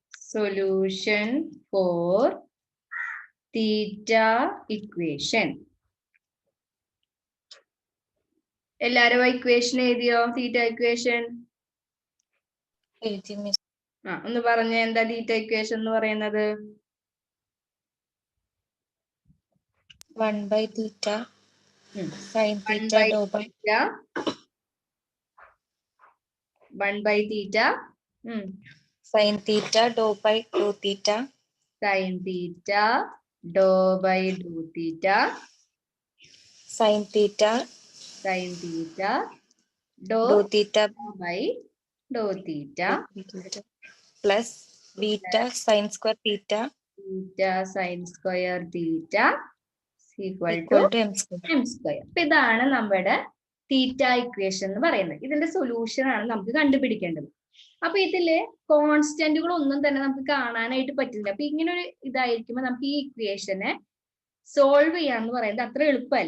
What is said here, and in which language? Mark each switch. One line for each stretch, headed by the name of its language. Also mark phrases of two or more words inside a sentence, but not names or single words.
English: solution for theta equation.
Malayalam: എല്ലാരും ഇക്വേഷൻ എഴുതിയോ?
English: theta equation
Malayalam: ഒന്ന് പറഞ്ഞ എന്താ
English: theta equation
Malayalam: എന്ന് പറയുന്നത്?
English: 1/θ sin theta dou by 1/θ sin theta dou by dou theta sin theta dou by dou theta sin theta dou theta by dou theta plus beta sin square theta sin square theta equal to m square.
Malayalam: അപ്പൊ ഇതാണ് നമ്മുടെ
English: theta equation
Malayalam: എന്ന് പറയുന്നത്. ഇതിന്റെ സൊല്യൂഷൻ ആണ് നമുക്ക് കണ്ടുപിടിക്കേണ്ടത്. അപ്പൊ ഇതില് കോൺസ്റ്റന്റുകൾ ഒന്നും തന്നെ നമുക്ക് കാണാനായിട്ട് പറ്റില്ല. അപ്പൊ ഇങ്ങനെ ഒരു ഇതായിരിക്കുമ്പോൾ നമുക്ക് ഈ ഇക്വേഷനെ സോൾവ് ചെയ്യാന്ന് പറയുന്നത് അത്ര എളുപ്പമല്ല.